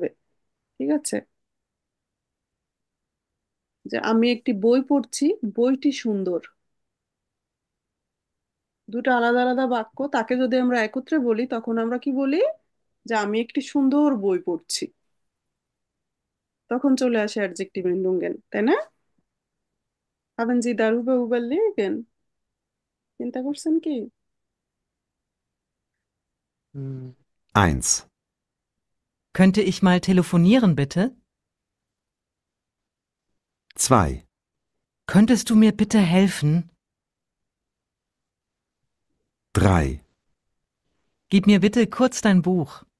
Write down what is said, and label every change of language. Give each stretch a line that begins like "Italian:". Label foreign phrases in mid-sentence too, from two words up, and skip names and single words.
Bangla: ঠিক আছে, যে আমি একটি বই পড়ছি, বইটি সুন্দর, দুটো আলাদা আলাদা বাক্য, তাকে যদি আমরা একত্রে বলি তখন আমরা কি বলি যে আমি একটি সুন্দর বই পড়ছি। তখন চলে আসে
English: adjective ending,
Bangla: তাই না?
German: Haben Sie darüber überlegen?
Bangla: চিন্তা করছেন কি?
German: 1, Könnte ich mal telefonieren, bitte? 2, Könntest du mir bitte helfen? 3, Gib mir bitte kurz dein Buch.